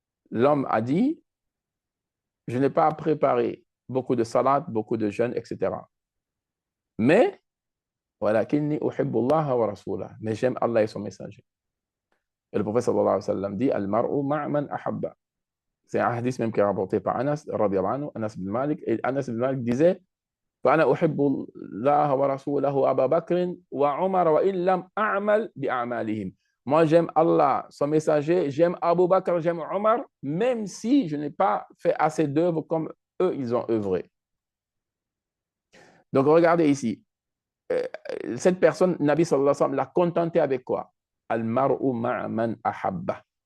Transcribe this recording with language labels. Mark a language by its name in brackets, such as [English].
[French] L'homme a dit je n'ai pas préparé beaucoup de salades, beaucoup de jeûnes, etc. Mais [Arabic] walakinni uhibbullaha wa rasulahu, [French] mais j'aime Allah et son messager. Et le prophète sallallahu alayhi wa sallam dit [Arabic] Al-mar'u ma'man ahabba. [French] C'est un hadith même qui est rapporté par Anas, radiallahu anhu, Anas bin Malik. Et Anas bin Malik disait [Arabic] فأنا أحب الله ورسوله أبا بكر وعمر وإن لم أعمل بأعمالهم. [French] Moi, j'aime Allah, son messager, j'aime Abu Bakr, j'aime Omar, même si je n'ai pas fait assez d'œuvres comme eux, ils ont œuvré. Donc, regardez ici. Cette personne, Nabi sallallahu alayhi wa sallam, l'a contenté avec quoi? [Arabic] Al-mar'u ma'man ahabba.